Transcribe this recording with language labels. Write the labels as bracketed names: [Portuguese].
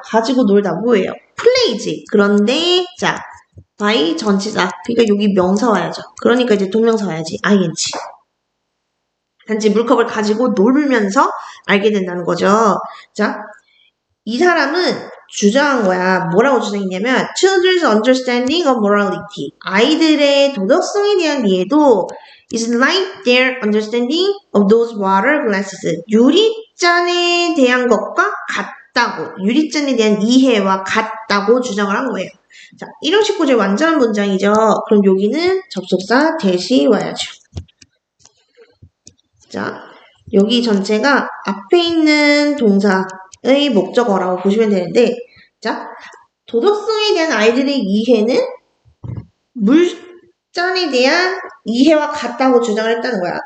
[Korean] 가지고 놀다 뭐예요? 플레이지. 그런데 자, by 전치사. 그러니까 여기 명사 와야죠. 그러니까 이제 동명사 와야지. ing. 단지 물컵을 가지고 놀면서 알게 된다는 거죠. 자, 이 사람은 주장한 거야. 뭐라고 주장했냐면 [English] Children's understanding of morality. [Korean] 아이들의 도덕성에 대한 이해도 [English] is like their understanding of those water glasses. [Korean] 유리잔에 대한 것과 같다고. 유리잔에 대한 이해와 같다고 주장을 한 거예요. 자, 1형식9의 완전한 문장이죠. 그럼 여기는 접속사 대시 와야죠. 자, 여기 전체가 앞에 있는 동사의 목적어라고 보시면 되는데, 자, 도덕성에 대한 아이들의 이해는 물잔에 대한 이해와 같다고 주장을 했다는 거야.